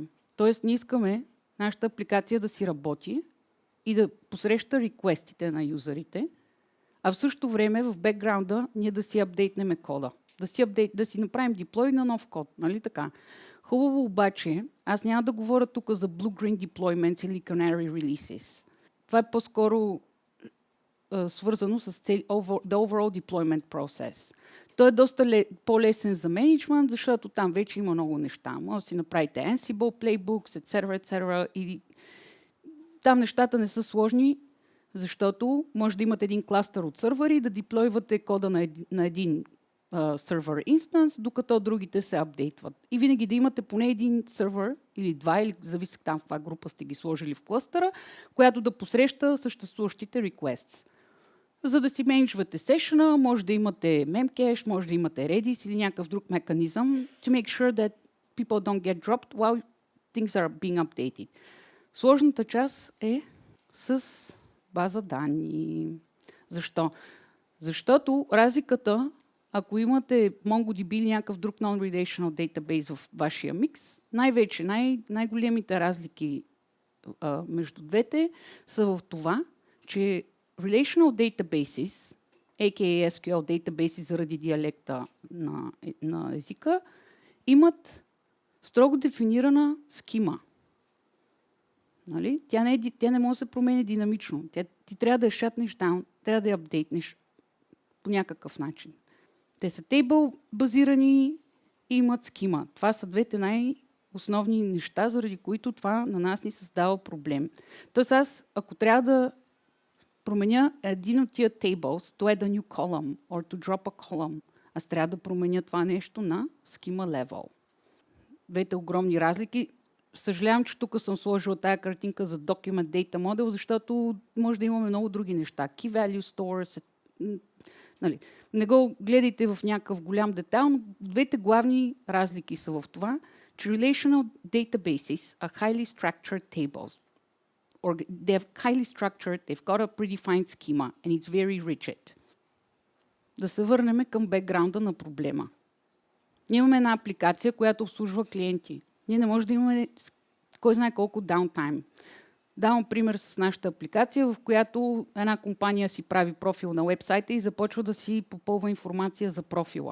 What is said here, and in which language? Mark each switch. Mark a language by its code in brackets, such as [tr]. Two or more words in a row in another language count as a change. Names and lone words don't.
[bg] Тоест, ние искаме нашата апликация да си работи и да посреща реквестите на юзерите, а в същото време в бекграунда ние да си апдейтнем кода. Да си направим деплой на нов код. Нали така? Хубаво обаче, аз няма да говоря тук за [en] blue-green deployments [bg] или [en] canary releases. [bg] Това е по-скоро свързано с [en] the overall deployment process. [bg] Той е доста по-лесен за менеджмент, защото там вече има много неща. Може да си направите [en] Ansible playbooks, [bg] etc. И там нещата не са сложни. Защото може да имате един кластър от сървъри и да деплойвате кода на един сервер инстанс, докато другите се апдейтват. И винаги да имате поне един сервер или два, или зависи там в каква група сте ги сложили в кластъра, която да посреща съществуващите requests. За да си менеджвате сешъна, може да имате memcache, може да имате Redis или някакъв друг механизъм [en] to make sure that people don't get dropped while things are being updated. [bg] Сложната част е с база данни. Защо? Защото разликата, ако имате MongoDB или някакъв друг [en] non-relational database [bg] в вашия микс, най-вече най-големите разлики между двете са в това, че [en] Relational databases, aka SQL databases [bg] заради диалекта на езика, имат строго дефинирана скима. Нали? Тя не може да се промени динамично. Ти трябва да я шатнеш down, трябва да я апдейтнеш по някакъв начин. Те са тейбъл базирани и имат скима. Това са двете най-основни неща, заради които това на нас ни създава проблем. Тоест аз, ако трябва да променя един от тия tables, [en] to add a new column or to drop a column, [bg] аз трябва да променя това нещо на [en] schema level. [bg] Двете огромни разлики. Съжалявам, че тук съм сложила тая картинка за Document Data Model, защото може да имаме много други неща. [en] Key Value Stores. [bg] Нали. Не го гледайте в някакъв голям детайл, но двете главни разлики са в това, че [en] Relational Databases are highly structured tables. They're highly structured, they've got a predefined schema, and it's very rigid. [bg] Да се върнем към бекграунда на проблема. Ние имаме една апликация, която обслужва клиенти. Ние не можем да имаме кой знае колко даунтайм. Давам пример с нашата апликация, в която една компания си прави профил на уебсайта и започва да си попълва информация за профила.